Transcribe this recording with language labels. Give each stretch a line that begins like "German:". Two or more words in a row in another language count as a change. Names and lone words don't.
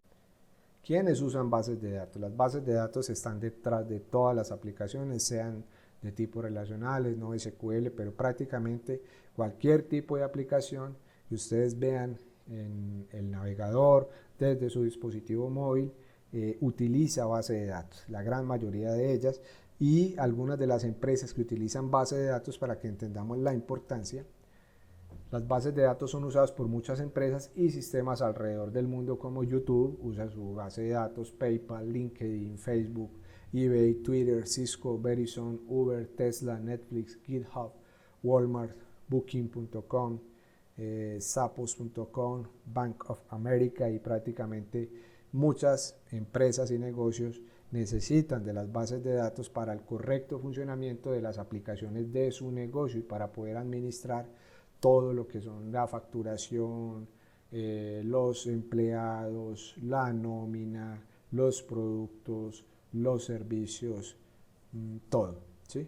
Spanish: ¿Quiénes usan bases de datos? Las bases de datos están detrás de todas las aplicaciones, sean de tipo relacionales, no SQL, pero prácticamente cualquier tipo de aplicación que ustedes vean en el navegador, desde su dispositivo móvil, utiliza base de datos, la gran mayoría de ellas, y algunas de las empresas que utilizan base de datos, para que entendamos la importancia. Las bases de datos son usadas por muchas empresas y sistemas alrededor del mundo, como YouTube usa su base de datos, PayPal, LinkedIn, Facebook, eBay, Twitter, Cisco, Verizon, Uber, Tesla, Netflix, GitHub, Walmart, Booking.com, Zappos.com, Bank of America, y prácticamente muchas empresas y negocios necesitan de las bases de datos para el correcto funcionamiento de las aplicaciones de su negocio y para poder administrar todo lo que son la facturación, los empleados, la nómina, los productos, los servicios, todo, ¿sí?